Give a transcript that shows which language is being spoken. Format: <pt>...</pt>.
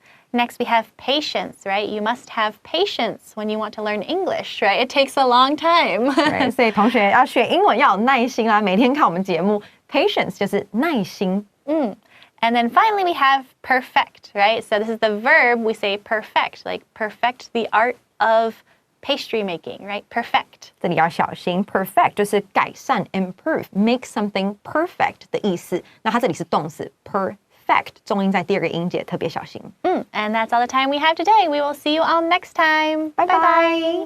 <en>Next, we have patience, right? You must have patience when you want to learn English, right? It takes a long time.</en> <zh>Right, 所以同学要学英文要有耐心啦，每天看我们节目 ，patience 就是耐心。</zh> <en>And then finally, we have perfect, right? So this is the verb we say perfect, like perfect the art of pastry making, right? Perfect.</en> <zh>这里要小心 ，perfect 就是改善 ，improve，</zh> <en>make something perfect</en> <zh>的意思。那它这里是动词 perfect，重音在第二个音节，特别小心。</zh> <en>And that's all the time we have today. We will see you all next time. Bye bye.</en>